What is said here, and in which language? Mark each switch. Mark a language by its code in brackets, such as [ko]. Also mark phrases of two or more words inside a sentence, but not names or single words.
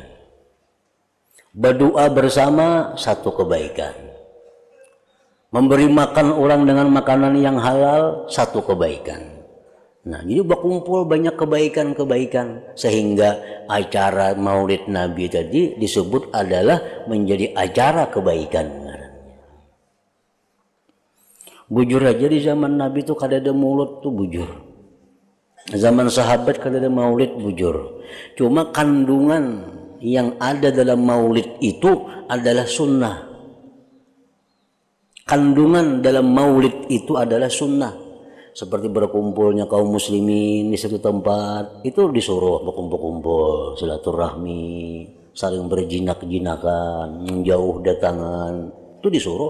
[id] Berdoa bersama satu kebaikan. Memberi makan orang dengan makanan yang halal satu kebaikan. Nah, jadi berkumpul banyak kebaikan-kebaikan sehingga acara maulid Nabi tadi disebut adalah menjadi acara kebaikan. [bjn] Bujur aja di zaman Nabi tuh kada ada mulut tuh bujur. Zaman sahabat kada ada maulid bujur. [id] Cuma kandungan yang ada dalam maulid itu adalah sunnah. Kandungan dalam maulid itu adalah sunnah. Seperti berkumpulnya kaum muslimin di satu tempat, itu disuruh berkumpul-kumpul, silaturahmi, saling berjinak-jinakan, menjauh datangan, itu disuruh.